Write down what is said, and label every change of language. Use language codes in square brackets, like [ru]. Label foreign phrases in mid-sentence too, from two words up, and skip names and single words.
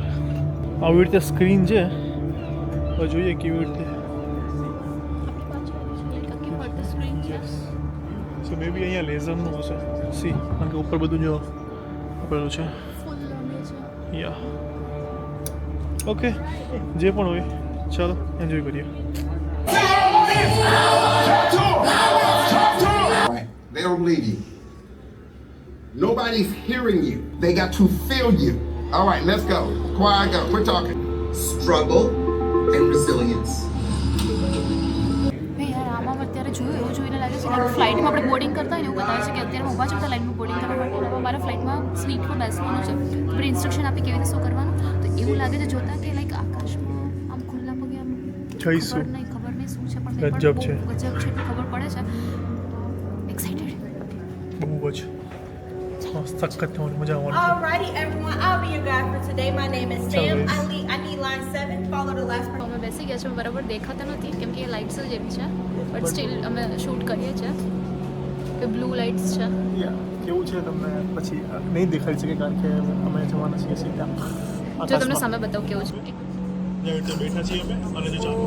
[gu] આવી રીતે સ્ક્રીન છે. હવે જોઈએ કેવી રીતે. [en] so maybe [gu] અહીંયા લેઝરનું હશે. સી, કારણ કે ઉપર બધું જો આપેલું છે. [en] ya okay, [gu] જે પણ હોય ચાલો એન્જોય કરીએ. [en] They don't believe you. Nobody's hearing you. They got to feel you. All right, let's go. Quiet, go. Quit talking. Struggle and resilience. [gu] યાર આમાં અત્યારે જોયું એવું જોઈને લાગે છે કે ફ્લાઇટમાં આપણે બોર્ડિંગ કરતા હોય ને એવું બતાવે છે કે અત્યારે ઊભા છે બધા લાઇનમાં બોર્ડિંગ કરવા માટે. હવે મારા ફ્લાઇટમાં સીટમાં બેસવાનું છે. આપણે ઇન્સ્ટ્રક્શન આપી કેવી રીતે શું કરવાનું, તો એવું લાગે છે જોતા કે લાઈક આકાશમાં આમ ખુલ્લા પગે આમ જઈશું. ખબર નહીં શું છે, પણ ગજબ છે. ગજબ છે એટલી ખબર પડે છે. એક્સાઇટેડ બહુ જ સખત થવાની મજા આવવાની. [en] Alrighty, everyone. I'll be your guide for today. My name is Sam. I need line 7. Follow the last person. [gu] અમે બેસી ગયા છે. બરાબર દેખાતા નથી કેમ કે એ લાઇટ્સ જ એવી છે, [en] but still [gu] અમે શૂટ કરીએ છીએ. એ [en] blue lights [gu] છે. કેવું છે તમને પછી નહીં દેખાઈ શકે કારણ કે અમે જવાના છીએ સીધા જો તમને સામે બતાવું કેવું છે. જ્યાં રીતે બેઠા છીએ અમે, અને જે ચાલુ